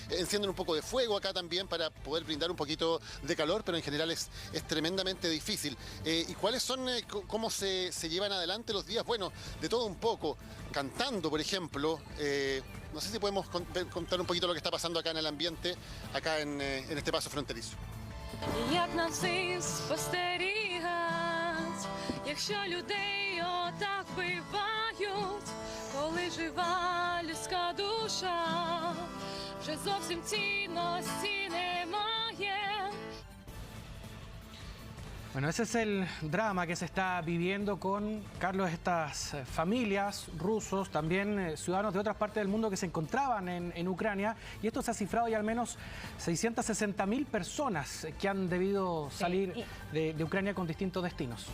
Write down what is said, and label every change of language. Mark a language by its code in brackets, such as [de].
[es] Encienden un poco de fuego acá también para poder brindar un poquito de calor, pero en general es tremendamente difícil. ¿Y cuáles son, cómo se llevan adelante los días? Bueno, de todo un poco. Cantando, por ejemplo. No sé si podemos contar un poquito lo que está pasando acá en el ambiente, acá en este paso fronterizo. [uk] Як на всі спостерігать, якщо людей отак вбивають, коли жива людська душа, вже зовсім цінності немає. [es] Bueno, ese es el drama que se está viviendo con, Carlos, estas familias rusos, también ciudadanos de otras partes del mundo que se encontraban en Ucrania. Y esto se ha cifrado ya al menos 660.000 personas que han debido salir de Ucrania con distintos destinos.